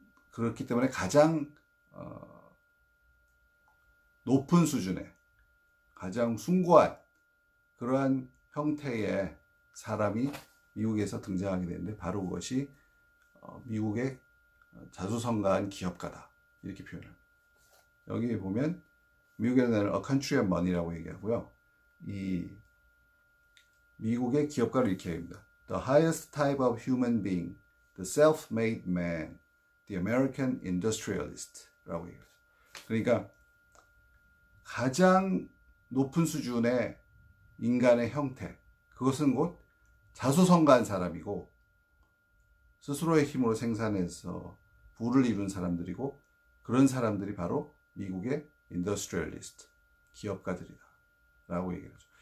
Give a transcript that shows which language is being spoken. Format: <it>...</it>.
<ko>그렇기 때문에 가장 높은 수준의, 가장 숭고한 그러한 형태의 사람이 미국에서 등장하게 되는데, 바로 그것이 미국의 자수성가한 기업가다. 이렇게 표현합니다. 여기 보면 미국에는</ko> <en>A Country of Money</en> <ko>라고 얘기하고요. 이 미국의 기업가를 이렇게 얘기합니다.</ko> <en>The highest type of human being, the self-made man, the American industrialist</en> <ko>라고 얘기하죠. 그러니까 가장 높은 수준의 인간의 형태, 그것은 곧 자수성가한 사람이고 스스로의 힘으로 생산해서 부를 이룬 사람들이고, 그런 사람들이 바로 미국의 인더스트리얼리스트, 기업가들이다 라고 얘기하죠.</ko>